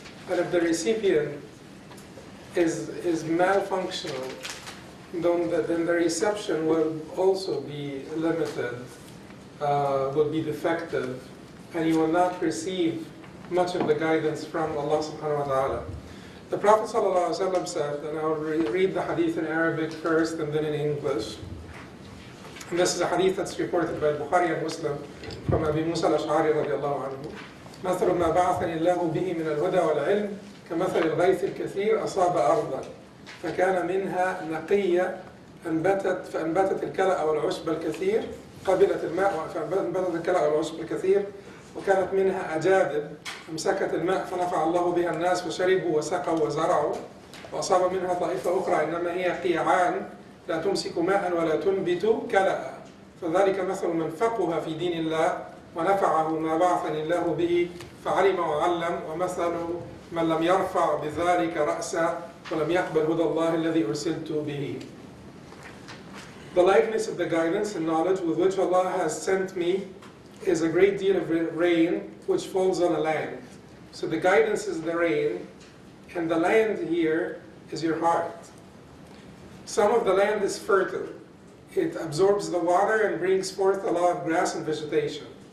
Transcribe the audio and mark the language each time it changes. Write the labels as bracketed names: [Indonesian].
[English] And if the recipient is malfunctional, then the reception will also be limited, will be defective, and you will not receive much of the guidance from Allah subhanahu wa ta'ala. The Prophet sallallahu alaihi wasallam said, and I will read the hadith in Arabic first and then in English. And this is a hadith that's reported by Bukhari and Muslim from Abi Musa al-Ash'ari radiallahu anhu. [Arabic] مثل ما بعثني الله به من الهدى والعلم كمثل الغيث الكثير أصاب أرضا فكان منها نقية فأنبتت الكلأ والعشب الكثير قبلت الماء فأنبتت الكلأ والعشب الكثير وكانت منها أجادب أمسكت الماء فنفع الله بها الناس فشربوا وسقوا وزرعوا وأصاب منها طائفة أخرى إنما هي قيعان لا تمسك ماء ولا تنبت كلأ فذلك مثل من فقه في دين الله ونفعه ما بعثني الله به فعلم وعلم ومثل من لم يرفع بذلك رأسا ولم يقبل هدى الله الذي أرسلت به. [English] The likeness of the guidance and knowledge with which Allah has sent me is a great deal of rain which falls on a land. So the guidance is the rain, and the land here is your heart. Some of the land is fertile. It absorbs the water and brings forth a lot of grass and vegetation.